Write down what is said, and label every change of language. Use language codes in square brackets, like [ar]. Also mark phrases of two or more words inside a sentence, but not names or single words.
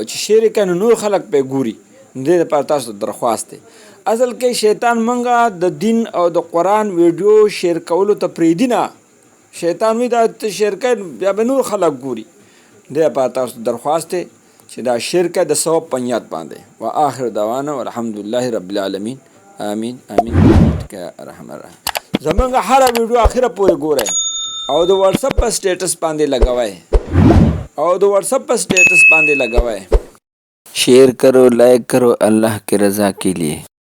[ps] چې شیر کې نور خلک په ګوري دې لپاره تاسو درخواست دی اصل کې شیطان منګه د دین او د قرآن ویډیو شیر کولو ته پریدي نه شیطان وی دا شیر کوي بیا به نور خلک ګوري دې لپاره تاسو درخواست دی چې دا شرک د ثواب په نیت باندې [ar] واخر دعوانا والحمدلله رب العالمین امین امین یا ارحم الراحمین [ps] زمونږ هر ویډیو اخره پورې ګورئ او د واتس اپ پر سټیټس باندې لگاوائے [ur] شیئر کرو لائک کرو اللہ کی رضا کے لیے.